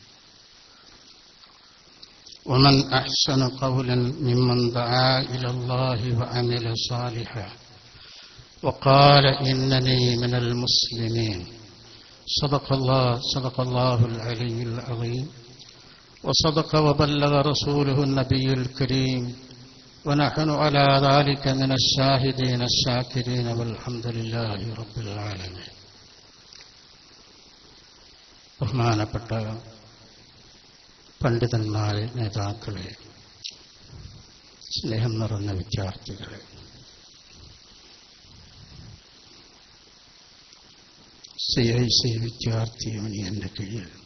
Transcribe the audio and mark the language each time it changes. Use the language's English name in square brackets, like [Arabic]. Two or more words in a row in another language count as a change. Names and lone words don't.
[Arabic] ومن أحسن قولا ممن دعا إلى الله وعمل صالحا وقال إنني من المسلمين. صدق الله العلي العظيم وصدق وبلغ رسوله النبي الكريم ونحن على ذلك من الشاهدين الشاكرين والحمد لله رب العالمين. [Malayalam] ബഹുമാനപ്പെട്ട പണ്ഡിതന്മാരെ, നേതാക്കളെ, സ്നേഹം നിറഞ്ഞ വിദ്യാർത്ഥികളെ, CIC വിദ്യാർത്ഥി യൂണിയന്റെ കീഴിൽ